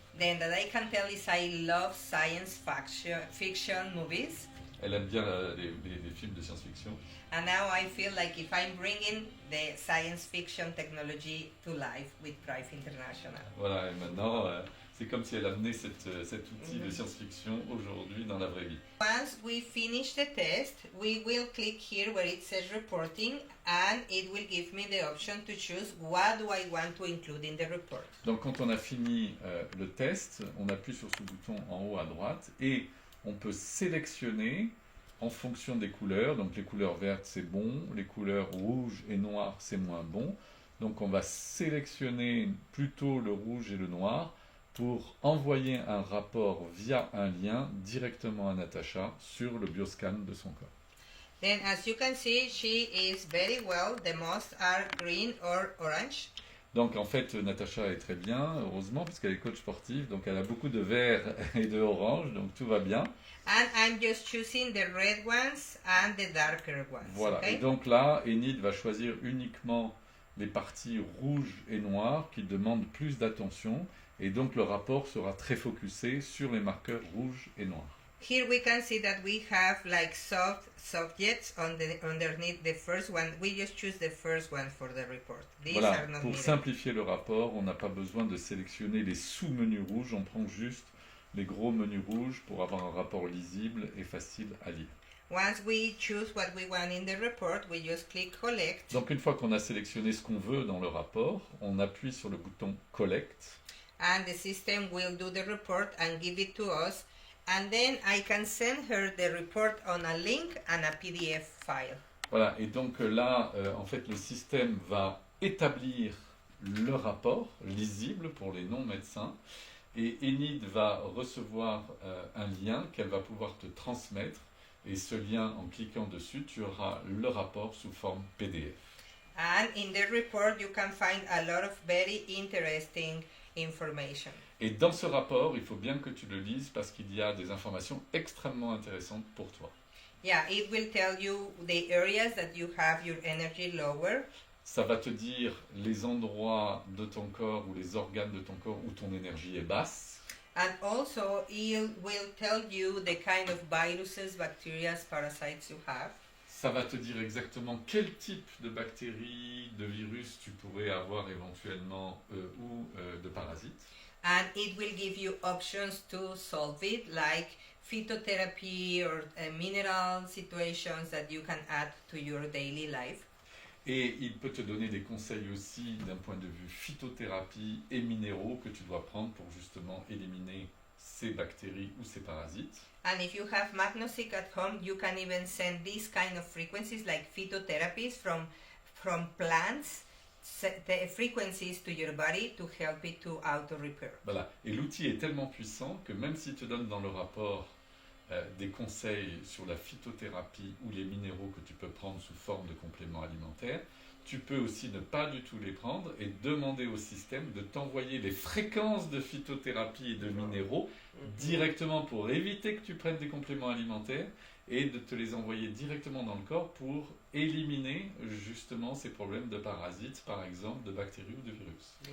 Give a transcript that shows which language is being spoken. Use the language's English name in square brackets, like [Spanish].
[English] Then that I can tell is I love science fiction movies. [French] Elle aime bien les films de science-fiction. [English] And now I feel like if I'm bringing the science fiction technology to life with Prive International. [French] Voilà, et maintenant, c'est comme si elle amenait cet outil de science-fiction aujourd'hui dans la vraie vie. [English] Once we finish the test, we will click here where it says reporting and it will give me the option to choose what do I want to include in the report. [French] Donc quand on a fini le test, on appuie sur ce bouton en haut à droite et on peut sélectionner en fonction des couleurs. Donc les couleurs vertes c'est bon, les couleurs rouges et noires c'est moins bon. Donc on va sélectionner plutôt le rouge et le noir pour envoyer un rapport via un lien directement à Natacha sur le bioscan de son corps. [English] Then as you can see, she is very well. The most are green or orange. [French] Donc en fait Natacha est très bien, heureusement, parce qu'elle est coach sportive, donc elle a beaucoup de vert et de orange, donc tout va bien. [English] And I'm just choosing the red ones and the darker ones. [French] Voilà, [English] Okay? [French] et donc là, Enid va choisir uniquement les parties rouges et noires qui demandent plus d'attention, et donc le rapport sera très focusé sur les marqueurs rouges et noirs. [English] Here we can see that we have like soft subjects underneath the first one. We just choose the first one for the report. These [French] Voilà, [English] are not [French] pour [English] needed. [French] simplifier le rapport, on n'a pas besoin de sélectionner les sous-menus rouges, on prend juste les gros menus rouges pour avoir un rapport lisible et facile à lire. [English] Once we choose what we want in the report, we just click collect. [French] Donc une fois qu'on a sélectionné ce qu'on veut dans le rapport, on appuie sur le bouton Collect. [English] And the system will do the report and give it to us. And then I can send her the report on a link and a PDF file. [French] Voilà, et donc là, en fait, le système va établir le rapport lisible pour les non-médecins, et Enid va recevoir un lien qu'elle va pouvoir te transmettre, et ce lien, en cliquant dessus, tu auras le rapport sous forme PDF. [English] And in the report, you can find a lot of very interesting information. [French] Et dans ce rapport, il faut bien que tu le lises parce qu'il y a des informations extrêmement intéressantes pour toi. [English] Yeah, it will tell you the areas that you have your energy lower. [French] Ça va te dire les endroits de ton corps ou les organes de ton corps où ton énergie est basse. [English] And also, it will tell you the kind of viruses, bacteria, parasites you have. [French] Ça va te dire exactement quel type de bactéries, de virus tu pourrais avoir éventuellement ou de parasites. [English] And it will give you options to solve it, like phytotherapy or mineral situations that you can add to your daily life. [French] Et il peut te donner des conseils aussi d'un point de vue phytothérapie et minéraux que tu dois prendre pour justement éliminer ces bactéries ou ces parasites. [English] And if you have Magnosic at home, you can even send these kind of frequencies like phytotherapies from plants, the frequencies to your body to help it to auto-repair. [French] Voilà. Et l'outil est tellement puissant que même s'il te donne dans le rapport des conseils sur la phytothérapie ou les minéraux que tu peux prendre sous forme de compléments alimentaires, tu peux aussi ne pas du tout les prendre et demander au système de t'envoyer les fréquences de phytothérapie et de minéraux directement pour éviter que tu prennes des compléments alimentaires et de te les envoyer directement dans le corps pour éliminer justement ces problèmes de parasites, par exemple, de bactéries ou de virus.